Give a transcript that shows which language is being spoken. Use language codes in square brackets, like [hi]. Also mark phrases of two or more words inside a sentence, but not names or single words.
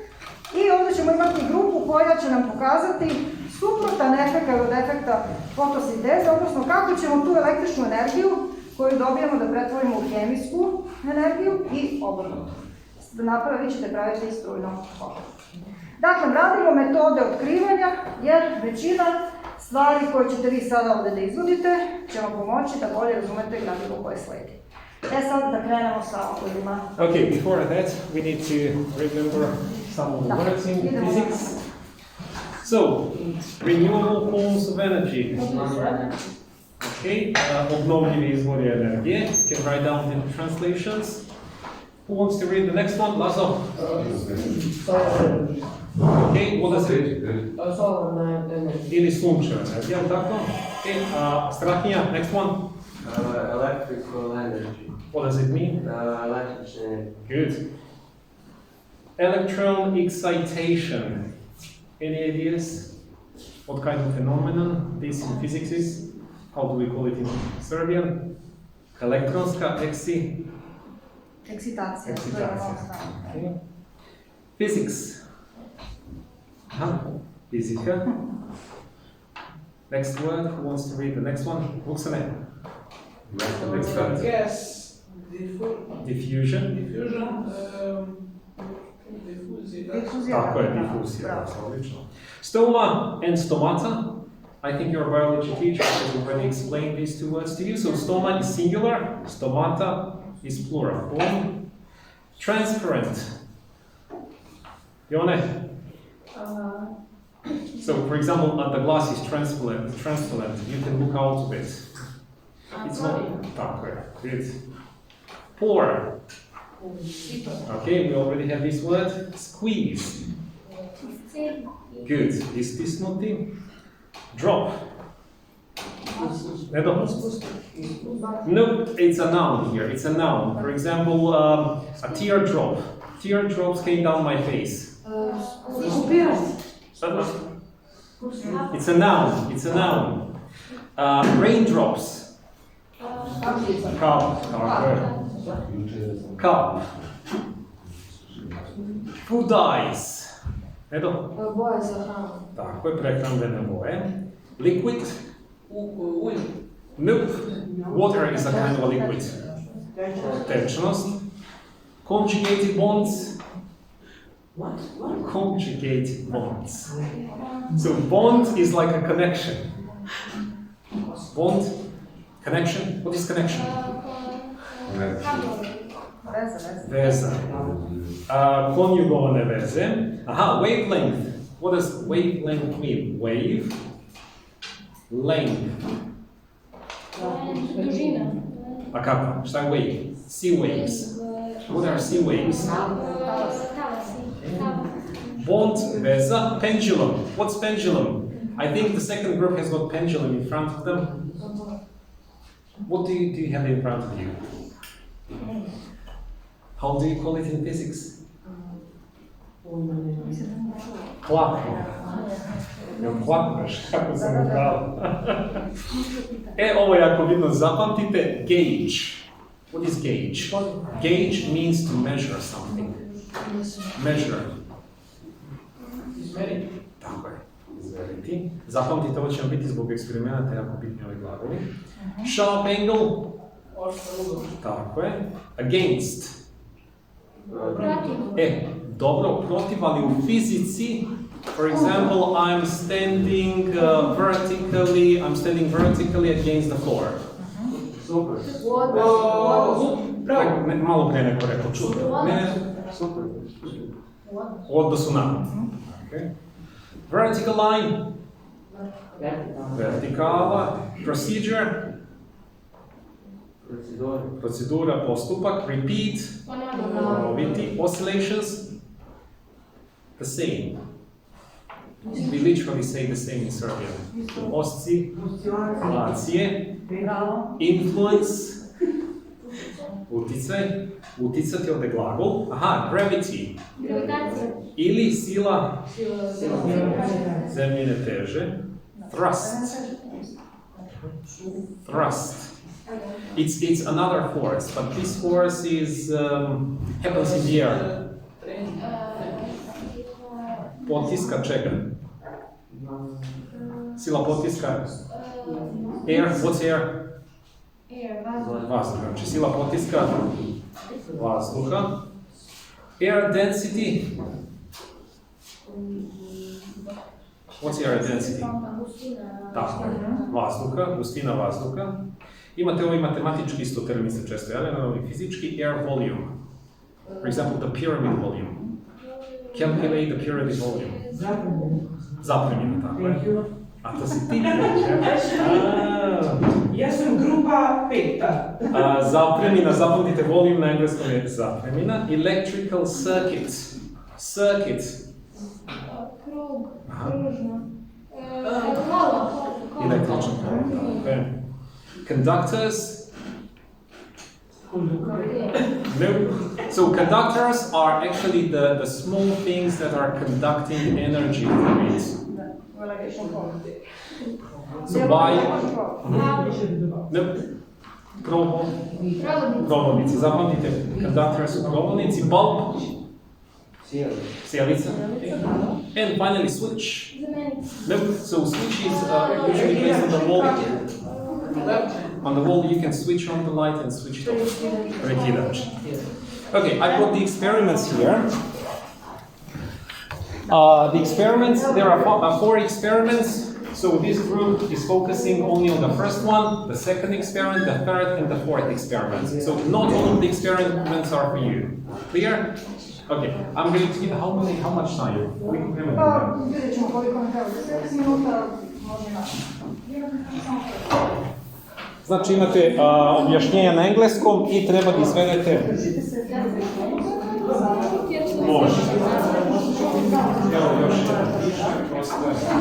[sr] I ovdje ćemo imati grupu koja će nam pokazati suprotan efekt od efekta fotosinteze, odnosno kako ćemo tu električnu energiju koju dobijamo da pretvorimo u hemijsku energiju i obrnuto. Vi ćete praviti strujno kolo. Dakle, radimo metode otkrivanja, jer većina stvari koje ćete vi sada ovdje da izvodite će vam pomoći da bolje razumete gradivo koje sledi. Sad da krenemo sa ogledima. [en] Okay, before that, we need to remember some of the words in physics. So, renewable forms of energy. [sr] Okay, obnovljivi izvori energije. [en] You can write down the translations. Who wants to read the next one? Lazo? Okay, what does it? [sr] Ili sunčeva energija, tako? [en] Okay, Strahinja, next one? Electrical energy. What does it mean? Electric. Good. Electron excitation. Any ideas? What kind of phenomenon this in physics is? How do we call it in Serbian? [sr] Elektronska Ekscitacija. [en] Okay. Physics. [sr] Fizika. [en] Next word, who wants to read the next one? Vuksane. Yes. Diffusion. [sr] Tako je, difuzija. Odlično. [en] Stoma and stomata. I think your biology teacher has already explained these two words to you. So stoma is singular, stomata is plural form. Transparent. Jone? So, for example, the glass is transparent. You can look out of it. It's not. [sr] Tako je. [en] Good. Pour. Okay, we already have this word. Squeeze. Good. Is this naughty? Drop. No, it's a noun here. It's a noun. For example, a teardrop. Teardrops came down my face. It's a noun. It's a noun. Raindrops. Cup. Cup. Food ice. Edo? [sr] Boje za hranu. Tako je, prehrambene boje. [en] Liquid. Nope. Water is a kind of a liquid. Tečnost. Conjugated bonds. What? Conjugated bonds. So bond is like a connection. Bond, connection. What is connection? [sr] Veza. Konjugovane veze. [en] Aha, wavelength. What does wavelength mean? Wave. Length. [sr] A kako? Šta je wave? [en] Sea waves. What are sea waves? Bond, veza, pendulum. What's pendulum? I think the second group has got pendulum in front of them. What do you have in front of you? How do you call it in physics? Clock. [sr] Jel klakneš? Kako sam upravo? Ovo je jako bitno. [en] Zapamtite gauge. What is gauge? Gauge means to measure something. Measure. [sr] Izmeriti. Tako je. Izmeriti. Zapamtite, ovo će vam biti zbog eksperimenta jako bitni ovi glagovi. [en] Sharp angle. [sr] Tako je. Against. Dobro, protiv, ali u fizici, [en] for example, I'm standing vertically against the floor. [sr] Super. Malo prije neko rekao, čudo. Ne. Super. Odnosu na. [en] Okay. Vertical line. [sr] Vertikala. Procedure. Procedura, postupak. Repeat. Ponoviti. [en] Oscillations. The same. We literally say the same in Serbian. [sr] Oscilacije. Influence. Uticaj. Uticati ovdje glagol. Aha, gravity. Ili sila zemljine teže. [en] Thrust. Thrust. It's another force, but this force is happens in the air. [sr] Potiska čega? Sila potiska. [en] Air, what's air? [sr] Vazduh. Znači sila potiska vazduha. [en] Air density. What's air density? [sr] Tako je. Vazduha, gustina vazduha. Imate ovaj matematički isto termin se često javlja, ali fizički [en] air volume. For example, the pyramid volume. Calculate the pyramid volume. [sr] Zapremina, tako je. A to si ti Ja sam grupa peta. Zapremina, zapamtite, volume na engleskom je zapremina. [en] Electrical circuit. Circuit. [sr] Krug, kružno. Električan krug. [en] Okay. Conductors. No. So conductors are actually the small things that are conducting energy through it. [sr] So by provodnici, zapamtite, conductors su provodnici, [en] bulb, sjelica, and finally switch. No, so switch is usually placed on the wall. On the wall you can switch on the light and switch it off. Prekidač. Okay, I brought the experiments here. The experiments, there are four experiments. So this group is focusing only on the first one, the second experiment, the third, and the fourth experiment. So not all of the experiments are for you. Clear? Okay, I'm going to give how much time? [sr] Vidjet ćemo koliko nam treba. 10 minuta može naći. Znači imate objašnjenja na engleskom i treba da izvedete. Može. Evo još jedan višak, ostaje.